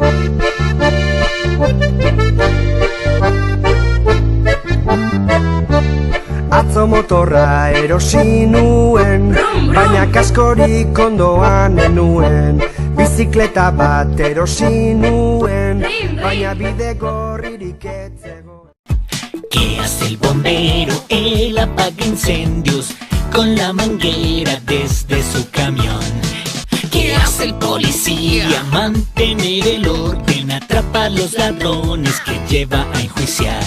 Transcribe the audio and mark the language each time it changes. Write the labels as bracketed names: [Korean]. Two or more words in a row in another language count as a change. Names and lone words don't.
[Basque] Atzo motorra erosi nuen, baina kaskorik ondoan enuen. Bizikleta bat erosi nuen, baina bide gorririk ez zegoen. [Spanish] ¿Qué hace el bombero? Él apaga incendios con la manguera desde su camión. ¿Qué hace el policía? Mantener el orden, atrapa a los ladrones que lleva a enjuiciar.